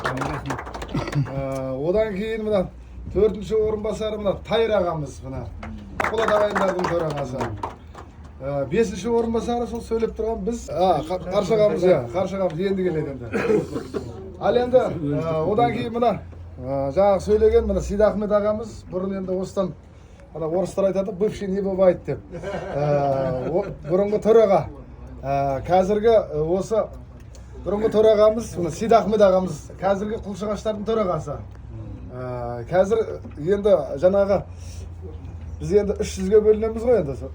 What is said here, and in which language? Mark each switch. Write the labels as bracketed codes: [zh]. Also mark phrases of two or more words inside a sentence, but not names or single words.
[kk] Одан кейін мына төртінші орынбасары мына Тайыр ағамыз, мына Ақболат ағайындардың төрағасы. Бесінші орынбасары сол сөйлеп тұрған біз, Қаршы ағамыз, Қаршы ағамыз енді келеді енді. Ал енді одан кейін мына жаңағы сөйлеген мына Сейдахмет ағамыз, бұрын енді осыдан орыстар айтады, [ru] бывший не бывает деп. [kk] Бұрынғы төраға. Қазіргі осы бұрынғы төрағамыз, Сейдахмет ағамыз, қазіргі Құлшығаштардың төрағасы. Қазір енді жаңағы біз енді 300-ге бөлінеміз ғой енді.